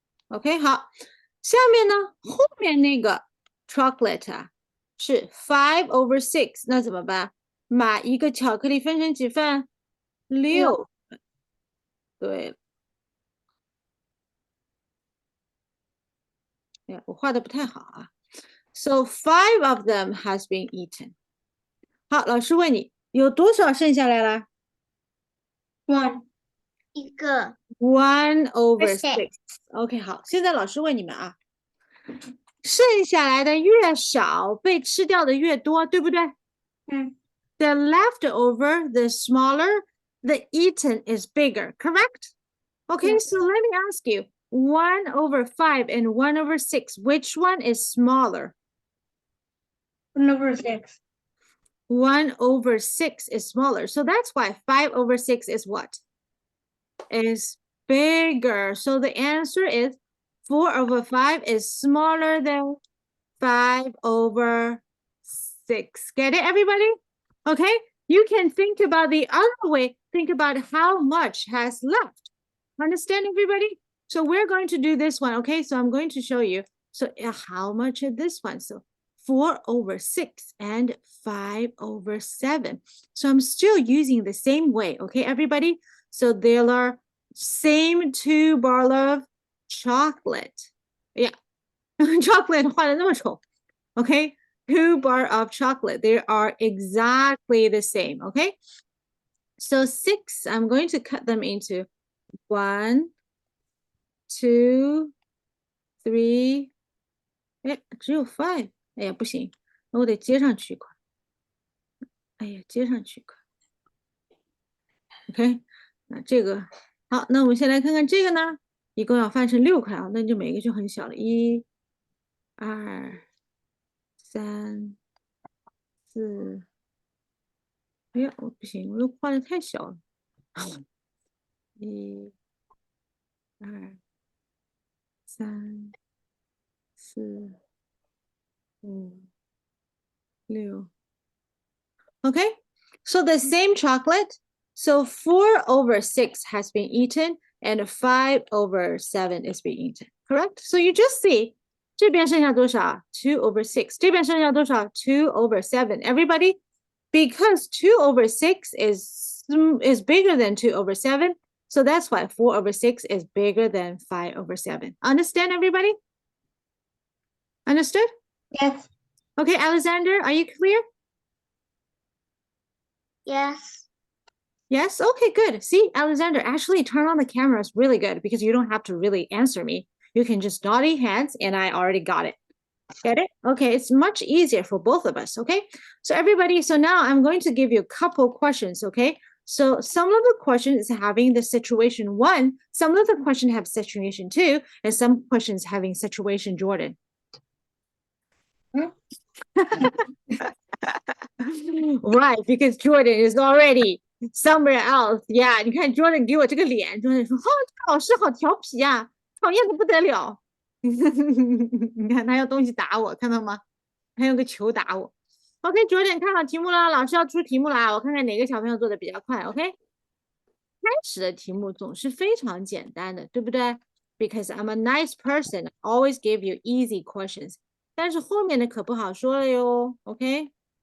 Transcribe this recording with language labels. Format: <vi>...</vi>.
<zh>OK，好，下面呢，后面那个 chocolate 啊是</zh> <en>5 over 6，</en> <zh>那怎么办？把一个巧克力分成几份？6份。对了，哎，我画的不太好啊。</zh> <en>So 5 of them has been eaten。</en> <zh>好，老师问你，有多少剩下来了 1. 一个。</zh> <en>？1 over Six. 6。</en> <zh>OK，好，现在老师问你们啊，剩下来的越少，被吃掉的越多，对不对？</zh> <en>The leftover, the smaller, the eaten is bigger, correct? Okay, Yes. so let me ask you, 1 over 5 and 1 over 6, which one is smaller? 1 over 6. 1 over 6 is smaller. So that's why 5 over 6 is what? Is bigger. So the answer is 4 over 5 is smaller than 5 over 6. Get it, everybody? Okay, you can think about the other way. Think about how much has left. Understand, everybody? So we're going to do this one, okay? So I'm going to show you. So how much is this one? So 4 over 6 and 5 over 7. So I'm still using the same way, okay, everybody? So there are same 2 bar of chocolate.</en> <zh>Yeah, chocolate 画的那么丑.</zh> <en>Okay, 2 bar of chocolate. They are exactly the same, okay? So 6, I'm going to cut them into 1, 2, 3,</en> <zh>哎，只有 5. 哎呀，不行，那我得接上去一块。哎呀，接上去一块。 OK， 那这个好，那我们先来看看这个呢，一共要翻成6块啊，那就每个就很小了。 1、2、3、4。哎呀，我不行，我都画的太小了。 1、2、3、4、5、6。</zh> <en>Okay, so the same chocolate. So 4 over 6 has been eaten and 5 over 7 is being eaten. Correct? So you just see</en> <zh>这边剩下多少</zh> <en>2 over 6.</en> <zh>这边剩下多少</zh> <en>2 over 7. Everybody, because 2 over 6 is bigger than 2 over 7. So that's why 4 over 6 is bigger than 5 over 7. Understand, everybody? Understood? Yes. Okay, Alexander, are you clear? Yes. Yes? Okay, good. See, Alexander, actually turn on the camera is really good because you don't have to really answer me. You can just nod your hands and I already got it. Get it? Okay, it's much easier for both of us, okay? So everybody, so now I'm going to give you a couple questions, okay? So some of the questions is having the situation 1, some of the questions have situation 2, and some questions having situation Jordan. Right, because Jordan is already somewhere else.</en> <zh>Yeah, 你看 Jordan 给我这个脸，Jordan 说：“哦，这个老师好调皮呀，讨厌的不得了。” 你看他用东西打我，看到吗？他用个球打我。 OK，Jordan 看好题目了，老师要出题目了啊！我看看哪个小朋友做的比较快。 OK，开始的题目总是非常简单的，对不对？</zh> <en>Because I'm a nice person, I always give you easy questions.</en> <zh>但是后面的可不好说了哟。 OK。</zh>